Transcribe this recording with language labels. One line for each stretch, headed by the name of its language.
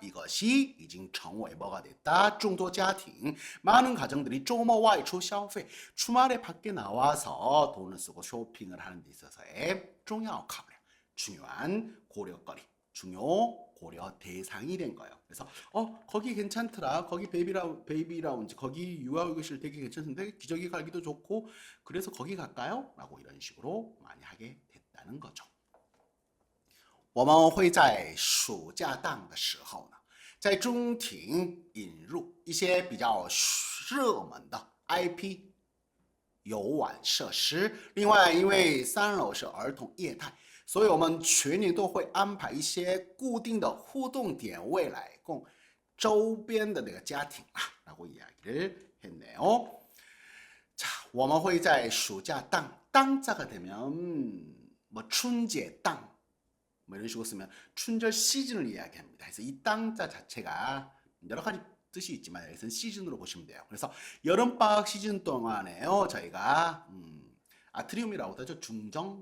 Korean: 이것이 이징 정오의 뭐가 됐다.
Chinese: 众多家庭
Korean: 많은 가정들이
Chinese: 周末外出消费
Korean: 주말에 밖에 나와서 돈을 쓰고 쇼핑을 하는 데 있어서의
Chinese: 重要考量
Korean: 중요한 고려거리, 중요 고려 대상이 된 거예요. 그래서 거기 괜찮더라. 거기 베이비 라운지, 거기 유아휴게실 되게 괜찮은데 기저귀 갈기도 좋고 그래서 거기 갈까요? 라고 이런 식으로 많이 하게 됐다는 거죠.
Chinese: 我们会在暑假档的时候呢，在中庭引入一些比较热门的 IP 游玩设施。另外，因为3楼是儿童业态，所以我们全年都会安排一些固定的互动点位来供周边的那个家庭
Korean: 라고 이야기를 했네요. 자,
Chinese: 我们会在暑假档
Korean: 땅자가 되면 뭐 춘제 땅 뭐 이런 식으로 쓰면 춘절 시즌을 이야기합니다. 그래서 이 땅자 자체가 여러 가지 뜻이 있지만 여기서는 시즌으로 보시면 돼요. 그래서 여름방학 시즌 동안에요 저희가 아트리움이라고 하죠. 중정.